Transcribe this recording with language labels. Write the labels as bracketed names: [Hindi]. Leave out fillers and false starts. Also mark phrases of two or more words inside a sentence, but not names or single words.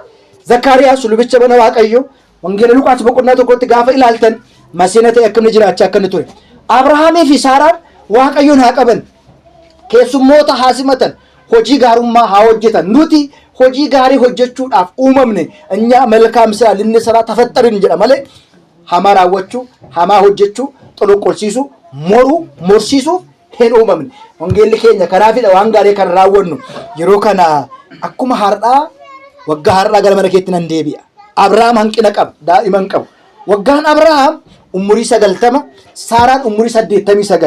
[Oromo] Zakkaariyaas lubicha mana waaqayyo wangeela Luqaas boqonnaa tokkotti gaafa ilaaltan masiina ta'e akkamni jiraachaa akka inni ture. Abrahaamii fi Saaraan waaqayyoon haa qaban. Keessummoota haa simatan. Hojii gaarummaa haa hojjetan. Nuti hojii gaarii hojjechuudhaaf uumamne [Amharic] እኛ መልካም ስራ ልንሰራ ተፈጠርን [Oromo] jedha malee hamaa raawwachuu, hamaa hojjechuu, xoloqqolsiisuu, morsiisuuf hin uumamne. Wangeelli keenya kanaafidha waan gaarii kan raawwannu. Yeroo kana akkuma har'aa waggaa har'aa gara mana keetti nan deebi'a. Abrahaam hanqina qaba, daa'ima hin qabu. Waggaan Abrahaam umurii 90, Saaraan umurii 89.